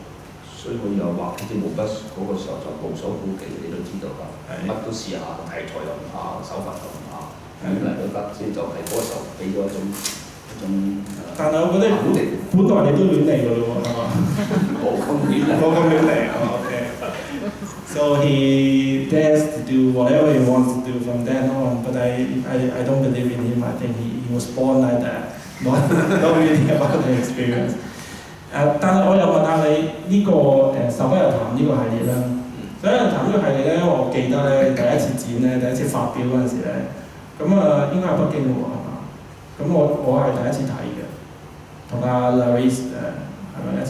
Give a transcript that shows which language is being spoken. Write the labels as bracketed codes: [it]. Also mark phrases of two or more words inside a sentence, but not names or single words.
[yue] 所以我又畫呢啲毛筆嗰個時候就無所顧忌，你都知道㗎，乜都試下，題材又唔怕，手法又唔怕，點嚟都得，所以就係嗰時候俾咗一種。但係我覺得本來你都亂嚟㗎咯喎，係嘛？冇咁亂嚟。冇咁亂嚟係嘛 [en] ？OK。So he dares to do whatever he wants to do from then on, but I don't believe in him. I think he was born like that, not really about the experience. [yue] 但係我又問下你呢個手筆遊談呢個系列啦，手筆遊談呢個系列咧，我記得咧第一次展咧，第一次發表嗰陣時咧，咁應該係北京嘅喎，係嘛？咁我係第一次睇嘅，同阿 Laris 係咪一齊？